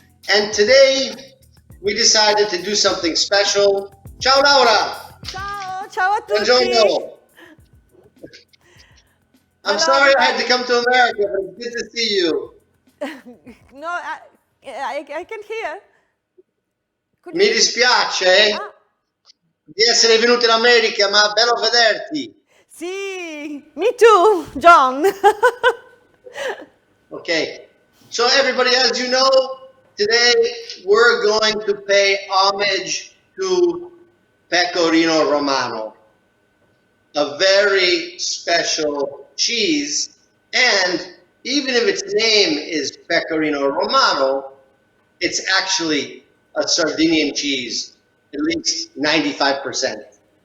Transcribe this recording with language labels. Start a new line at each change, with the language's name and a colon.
English: And today we decided to do something special.
Italian: Ciao Laura! Ciao, ciao a tutti! Buongiorno!
English: I'm sorry I had to come to America, but it's good to see you. No, I can hear.
Italian: Mi dispiace di essere venuto in America, ma bello vederti.
English: Sì, me too, John. Okay, so everybody, as you know, today we're going to pay homage to Pecorino Romano, a very special cheese, and even if its name is Pecorino Romano, it's actually a Sardinian cheese, at least 95%.